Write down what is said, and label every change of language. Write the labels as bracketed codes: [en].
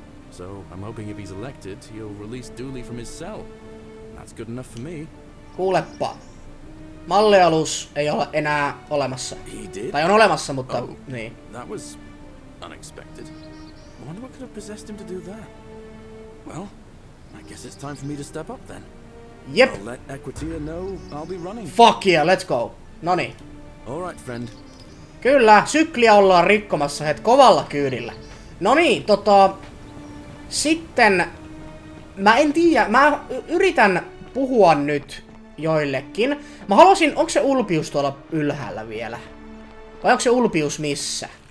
[en] So I'm hoping if he's elected, he'll release Dooley from his cell. That's good enough for me. [fi] Kuuleppa. Mallialus ei ole enää olemassa. [en] He did? [fi] Tai on olemassa, mutta niin. [en] That was unexpected. I wonder what could have possessed him to do that. Well, I guess it's time for me to step up then. [fi] Jep. [en] I'll let Equitia know I'll be running. Fuck yeah, let's go. Noniin. Alright, friend. [fi] Kyllä, sykliä ollaan rikkomassa kovalla kyydillä. Noniin, sitten mä en tiedä, mä yritän puhua nyt joillekin. Mä haluaisin, onko se Ulpius tuolla ylhäällä vielä? Vai onko se Ulpius missä?